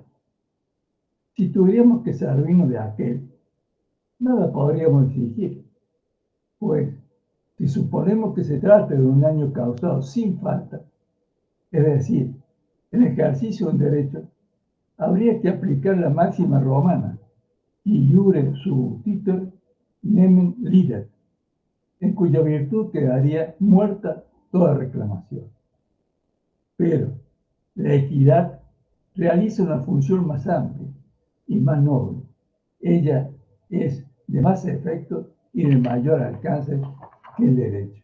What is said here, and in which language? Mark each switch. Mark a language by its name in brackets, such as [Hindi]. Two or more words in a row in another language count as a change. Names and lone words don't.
[Spanish] Si tuviéramos que servirnos de aquel, nada podríamos exigir, pues si suponemos que se trata de un daño causado sin falta, es decir, el ejercicio de un derecho, habría que aplicar la máxima romana, [Latin] iure subtitur nemen lidet, [Spanish] en cuya virtud quedaría muerta toda reclamación. Pero la equidad realiza una función más amplia y más noble. Ella es de más efecto y de mayor alcance que el derecho.